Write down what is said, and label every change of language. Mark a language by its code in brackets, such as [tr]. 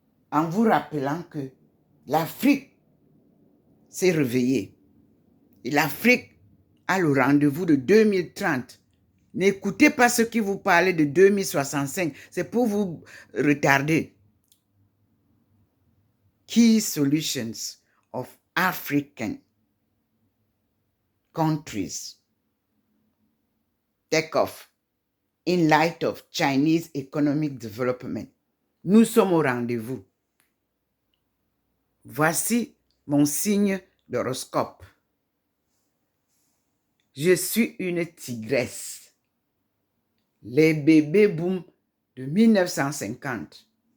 [fr] En vous rappelant que l'Afrique s'est réveillée. Et l'Afrique a le rendez-vous de 2030. N'écoutez pas ceux qui vous parlent de 2065. C'est pour vous retarder. [en] Key solutions of African countries take off in light of Chinese economic development. [fr] Nous sommes au rendez-vous. Voici mon signe d'horoscope. Je suis une tigresse. Les bébés boom de 1950.